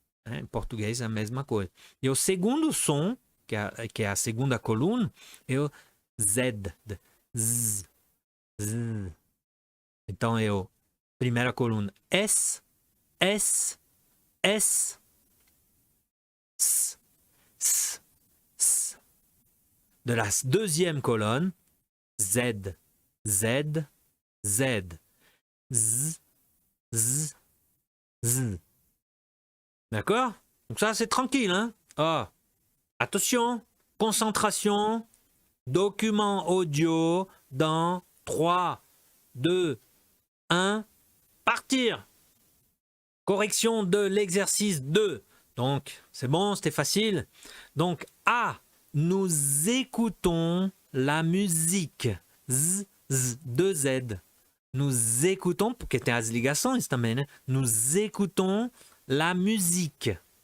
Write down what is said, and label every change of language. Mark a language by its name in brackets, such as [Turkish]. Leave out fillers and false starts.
[Portuguese] Em português é a mesma coisa. E o segundo som, que é a segunda coluna, é o Z. Z. Então, é a primeira coluna S, S, S, S, S, S. [French] De la deuxième colonne, Z, Z, Z. Z, Z, Z. D'accord? Donc ça, c'est tranquille, hein? Ah, attention, concentration, document audio dans 3, 2, 1, partir. Correction de l'exercice 2. Donc, c'est bon, c'était facile. Donc, A, nous écoutons la musique. Z, Z, 2 Z. Nous écoutons, [Portuguese] porque tem as ligações também, né? [French] Nous écoutons la musique.